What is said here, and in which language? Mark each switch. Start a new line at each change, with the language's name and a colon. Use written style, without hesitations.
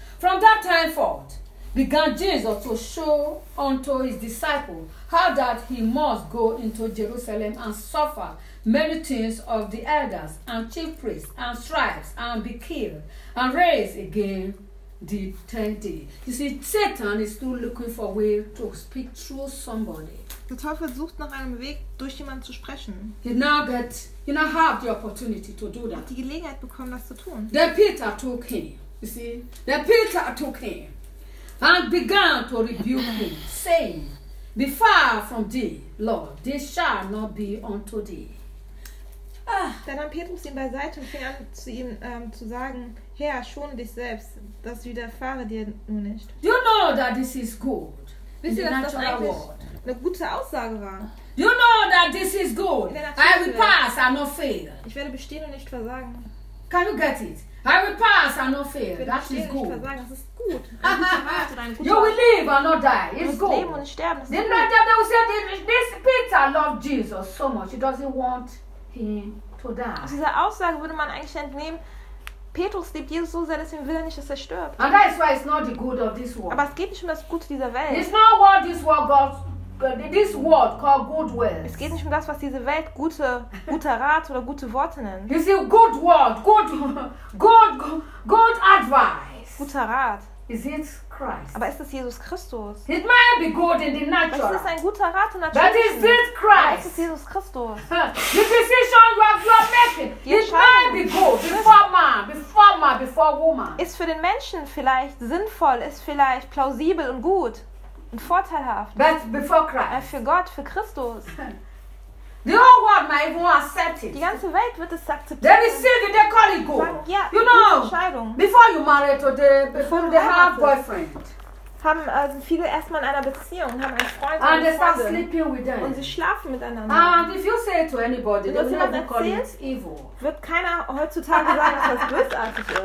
English: From that time forth began Jesus to show unto his disciples how that he must go into Jerusalem and suffer many things of the elders and chief priests and scribes and be killed and raised again the third day. You see, Satan is still looking for a way to speak through somebody.
German: Der Teufel sucht nach einem Weg, durch jemanden zu sprechen.
English: He now have the opportunity to do that.
German: Hat die Gelegenheit bekommen, das zu tun.
English: Then Peter took him. You see, then Peter took him and began to rebuke him, saying, "Be far from thee, Lord. This shall not be unto thee."
German: Dann nahm Petrus ihn beiseite und fing an, zu ihm zu sagen: "Herr, schon dich selbst, das widerfahre dir nur nicht."
English: Do you know that this is good?
German: Wisst ihr, dass das eigentlich eine gute Aussage war?
English: You know that this is good. I will pass and not fail.
German: Ich werde bestehen und nicht versagen.
English: Can you get it? I will pass and not fail. That is good. You will live and not die. It's good.
German: Leben und sterben, das ist gut.
English: This Peter loved Jesus so much. He doesn't want him to die.
German: Aus dieser Aussage würde man eigentlich entnehmen, Petrus liebt Jesus so sehr, deswegen will er nicht, dass er stirbt.
English: And that is why it's not the good of this world.
German: Aber es geht nicht um das Gute dieser Welt.
English: It's not what this world got. This word called good words.
German: Es geht nicht um das, was diese Welt guter Rat oder gute Worte nennt.
English: You see, good word, good advice.
German: Guter Rat.
English: Is it Christ?
German: Aber ist es Jesus Christus?
English: It might be good in the natural.
German: Das ist ein guter Rat in der
English: natürlichen. But is it Christ?
German: Aber ist es Jesus Christus?
English: The decision you are making, it might be good before woman.
German: Ist für den Menschen vielleicht sinnvoll, ist vielleicht plausibel und gut. Vorteilhaft.
English: But before Christ.
German: Für Gott, für Christus.
English: The whole world might even accept it.
German: Die ganze Welt wird es akzeptieren.
English: They receive it, they call it good.
German: Ja,
English: you know,
German: Entscheidung.
English: Before you marry today, before they have boyfriend.
German: Haben viele erstmal in einer Beziehung, haben einen Freund
English: and they start sleeping with them.
German: Und sie schlafen miteinander.
English: And if you say to anybody,
German: wenn
English: they will never call it evil.
German: Wird keiner heutzutage sagen, dass das bösartig ist.